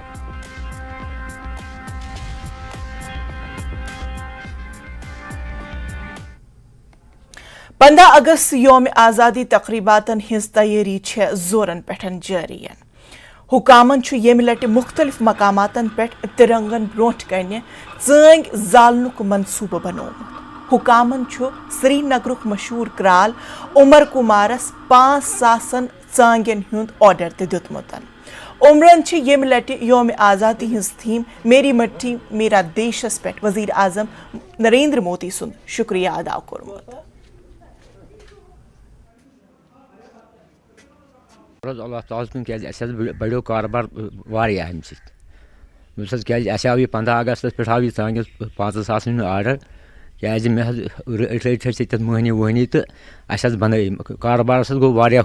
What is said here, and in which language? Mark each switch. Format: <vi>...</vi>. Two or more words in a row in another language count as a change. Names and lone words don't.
<ks>15 اگست یوم آزادی تقریباتن ہز تیاری زورن پہ جاری حکامن یمہ لٹہ مختلف مقاماتن پہ ترنگن بروٹ کنہ ژٲنٛگۍ زالنُک منصوبہ بنومت حکامن سری نگرک مشہور کرال عمر کمارس 5,000 ژٲنٛگٮ۪ن ہُنٛد آرڈر تہِ دیُتمُت عمرن یمہ لٹہ یوم آزادی ہز تھیم میری مٹھی میرا دیشس پہ وزیر اعظم نریندر مودی سند شکریہ ادا کورمت اللہ تعالیٰ کن کیٛازِ بڑیو کاربار واریاہ امہِ سۭتۍ کیٛازِ اَسہِ آو یہِ 15 اگستس پٮ۪ٹھ آو یہِ ژٲنٛگِس 5,000 ہُنٛد آرڈر کیٛازِ مےٚ حظ رٔٹۍ أسۍ تَتھ مٔہنی ؤہنی تہٕ اَسہِ حظ بنٲے کاربارس حظ گوٚو واریاہ</ks>